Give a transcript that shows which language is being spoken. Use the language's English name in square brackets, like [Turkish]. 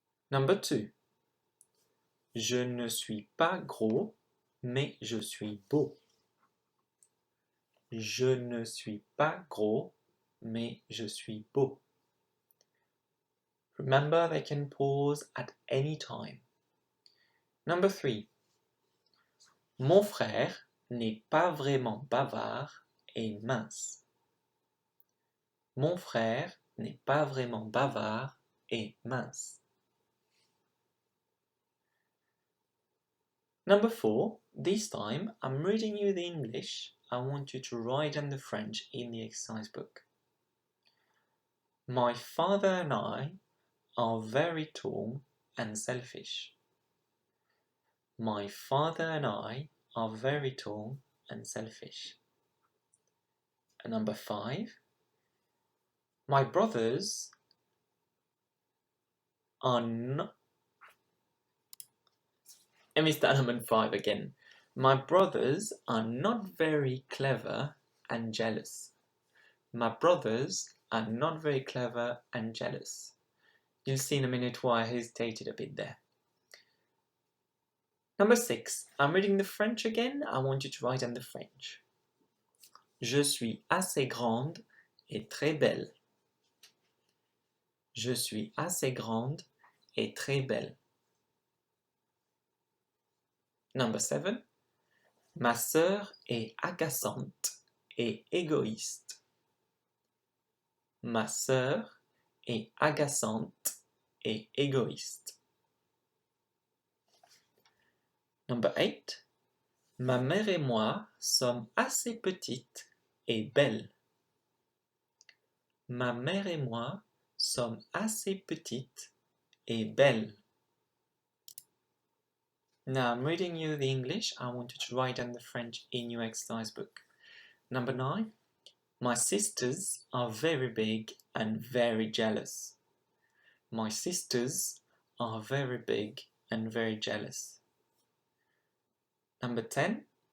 [English] Number 2. [French] Je ne suis pas gros, mais je suis beau. Je ne suis pas gros, mais je suis beau. [English] Remember, they can pause at any time. Number 3. [French] Mon frère n'est pas vraiment bavard et mince. Mon frère n'est pas vraiment bavard et mince. [English] Number 4. This time, I'm reading you the English. I want you to write down the French in the exercise book. My father and I are very tall and selfish. My father and I are very tall and selfish. And number 5. My brothers are not... Let me start number 5 again. My brothers are not very clever and jealous. My brothers are not very clever and jealous. You'll see in a minute why I hesitated a bit there. Number 6. I'm reading the French again. I want you to write down the French. [French] Je suis assez grande et très belle. Je suis assez grande et très belle. [English] Number 7. [French] Ma sœur est agaçante et égoïste. Ma sœur est agaçante et égoïste. [English] Number 8. [French] Ma mère et moi sommes assez petites et belles. Ma mère et moi sommes assez petites et belles. [English] Now I'm reading you the English. I want you to write down the French in your exercise book. Number 9. My sisters are very big and very jealous. My sisters are very big and very jealous. Number 10.